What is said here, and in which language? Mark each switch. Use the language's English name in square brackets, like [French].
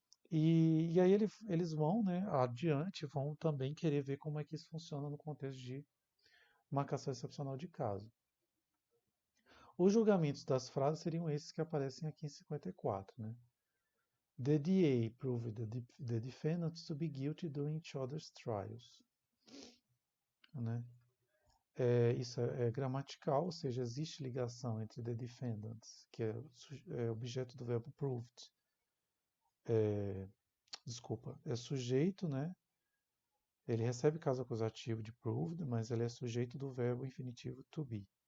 [Portuguese] E aí eles vão, né, adiante, vão também querer ver como é que isso funciona no contexto de marcação excepcional de caso. Os julgamentos das frases seriam esses que aparecem aqui em 54, né? [English] The DA proved the defendants to be guilty during each other's trials, né? [Portuguese] Isso é gramatical, ou seja, existe ligação entre the defendants, que é objeto do verbo proved. Desculpa, é sujeito, né? Ele recebe caso acusativo de proved, mas ele é sujeito do verbo infinitivo to be.